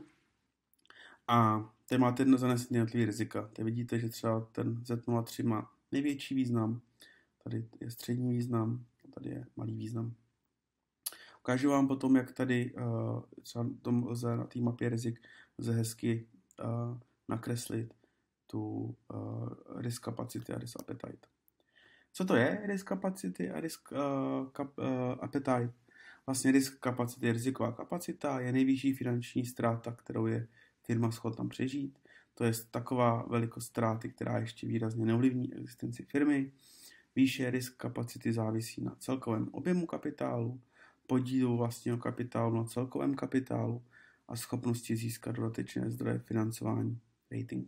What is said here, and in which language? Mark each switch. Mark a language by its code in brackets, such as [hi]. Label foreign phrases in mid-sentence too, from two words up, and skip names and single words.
[cs] A tady máte zanesené jednotlivé rizika. Tady vidíte, že třeba ten Z03 má největší význam, tady je střední význam, tady je malý význam. Ukážu vám potom, jak tady třeba lze na té mapě rizik lze hezky nakreslit [en] risk capacity [cs] a [en] risk appetite. [cs] Co to je [en] risk capacity [cs] a [en] risk appetite? Vlastně risk capacity, [cs] riziková kapacita, je nejvyšší finanční ztráta, kterou je firma schopna přežít. To je taková velikost ztráty, která ještě výrazně neovlivní existenci firmy. Výše risk kapacity závisí na celkovém objemu kapitálu, podílu vlastního kapitálu na celkovém kapitálu a schopnosti získat dodatečné zdroje financování, rating.